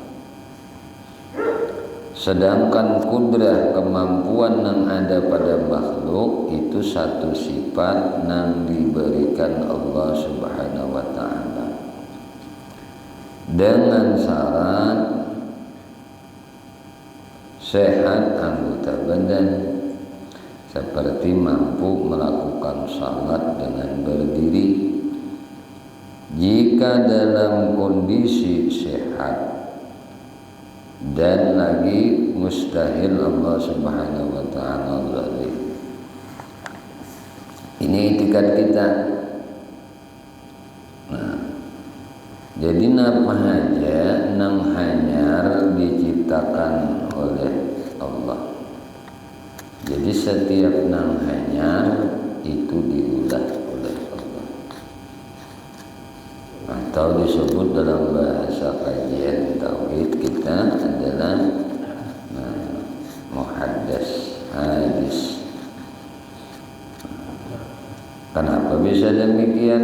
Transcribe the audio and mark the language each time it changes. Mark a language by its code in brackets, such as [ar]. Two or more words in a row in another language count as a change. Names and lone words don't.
[id] Sedangkan kudrah, kemampuan yang ada pada makhluk itu satu sifat yang diberikan Allah [ar] Subhanahu wa Ta'ala [id] dengan syarat sehat anggota badan, seperti mampu melakukan salat dengan berdiri. Jika dalam kondisi sehat dan lagi mustahil Allah [ar] Subhanahu wa Ta'ala [id] zalim. Ini i'tikad kita. [bjn] Nah, jadi napa aja nang hanyar diciptakan oleh Allah. Jadi setiap nang hanyar itu diulah oleh Allah, [id] atau disebut dalam bahasa kajian tauhid kita adalah [ar] muhaddas hadis. [id] Kenapa bisa demikian?